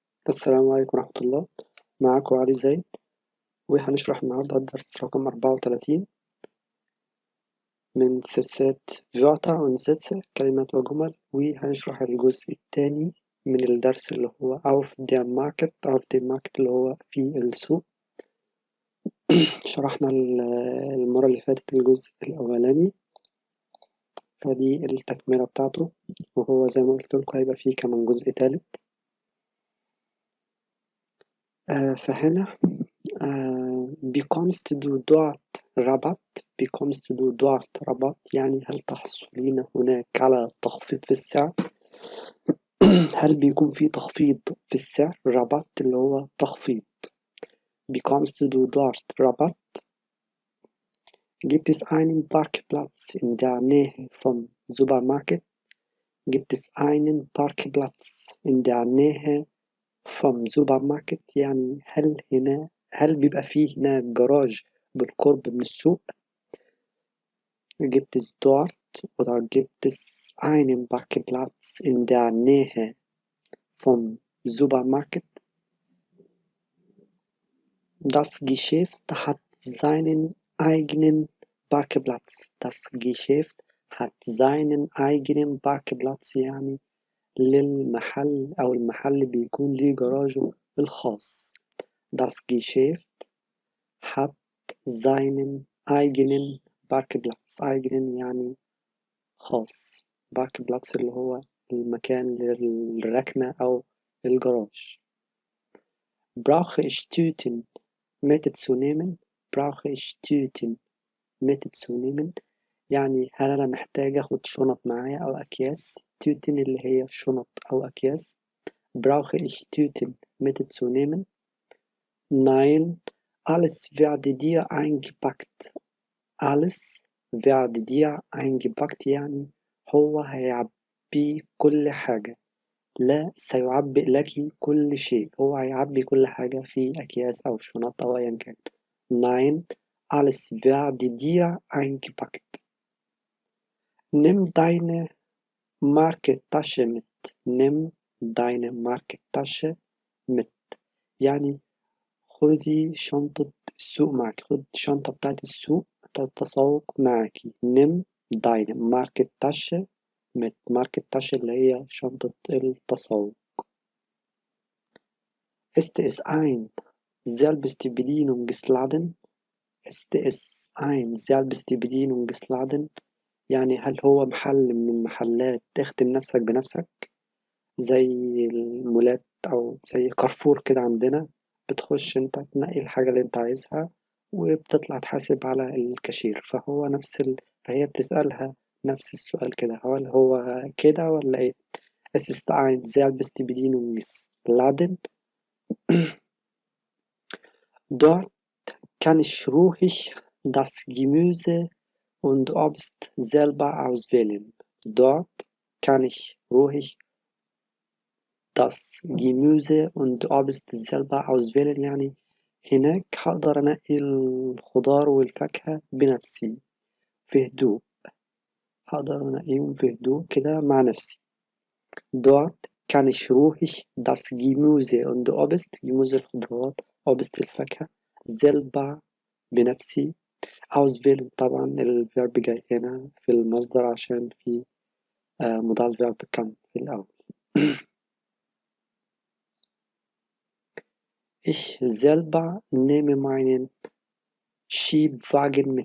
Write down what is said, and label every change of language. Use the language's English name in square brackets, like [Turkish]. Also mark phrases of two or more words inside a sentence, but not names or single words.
[Arabic] السلام عليكم ورحمة الله. معاكم علي زايد، وهنشرح النهاردة الدرس رقم 34 من سلسلة [German] Wörter und Sätze [Arabic] كلمات وجمل، وهنشرح الجزء الثاني من الدرس اللي هو [German] auf dem Markt [Arabic] اللي هو في السوق. شرحنا المرة اللي فاتت الجزء الأولاني، فدي التكملة بتاعته، وهو زي ما قلت لكم هيبقى فيه كمان جزء ثالث. فهنا [German] bekommst du dort Rabatt [Arabic] يعني هل تحصلين هناك على تخفيض في السعر؟ هل بيكون في تخفيض في السعر؟ Rabatt اللي هو تخفيض. [German] bekommst du dort Rabatt? Gibt es einen Parkplatz in der Nähe vom Supermarkt? Gibt es einen Parkplatz in der Nähe vom Supermarkt؟ [Arabic] يعني هل بيبقى فيه هناك جراج بالقرب من السوق؟ [German] Gibt es dort oder gibt es einen Parkplatz in der Nähe vom Supermarkt? Das Geschäft hat seinen eigenen Parkplatz. Das Geschäft hat seinen eigenen Parkplatz [Arabic] يعني للمحل أو المحل بيكون ليه جراجه الخاص. [German] Das Geschäft hat seinen eigenen Parkplatz. [Arabic] eigenen يعني خاص. Parkplatz اللي هو المكان للركنة أو الجراج. [German] Brauche ich Tüten mitzunehmen? Brauche ich Tüten mitzunehmen؟ [Arabic] يعني هل أنا محتاج أخد شنط معايا أو أكياس؟ Tüten اللي هي شنط أو أكياس. [German] Brauche ich Tüten mitzunehmen? Nein, alles werde dir eingepackt. alles werde dir eingepackt [Arabic] يعني هو هيعبي كل حاجة. لا سيعبئ لك كل شيء، هو هيعبي كل حاجة في أكياس أو شنط أو أيا كان. [German] Nein, alles werde dir eingepackt. Nimm deine Markentasche mit. Nimm deine Markentasche mit. [Arabic] يعني خذي شنطة السوق معك، خد الشنطة بتاعت السوق بتاعت التسوق معاكي. [German] نم deine Markentasche mit. [Arabic] Markentasche اللي هي شنطة التسوق. [German] Ist es ein Selbstbedienungsladen? Ist es ein Selbstbedienungsladen؟ [Arabic] يعني هل هو محل من المحلات تخدم نفسك بنفسك، زي المولات أو زي كارفور كده عندنا، بتخش انت تنقي الحاجة اللي انت عايزها وبتطلع تحاسب على الكاشير. فهي بتسألها نفس السؤال كده، هل هو كده ولا ايه؟ [German] Es ist ein Selbstbedienungsladen. Dort kann ich ruhig das Gemüse und Obst selber auswählen. Dort kann ich ruhig das Gemüse und Obst selber auswählen [Arabic] يعني هناك هقدر أنقي الخضار والفاكهة بنفسي في هدوء، هقدر أنقيهم في هدوء كده مع نفسي. [German] Dort kann ich ruhig das Gemüse und Obst Gemüse الخضروات Obst الفاكهة selber بنفسي. [Arabic] auswählen طبعا الفيرب جاي هنا في المصدر عشان في مضارع الفيرب كان في الأول. [German] Ich selber nehme meinen Schiebwagen mit.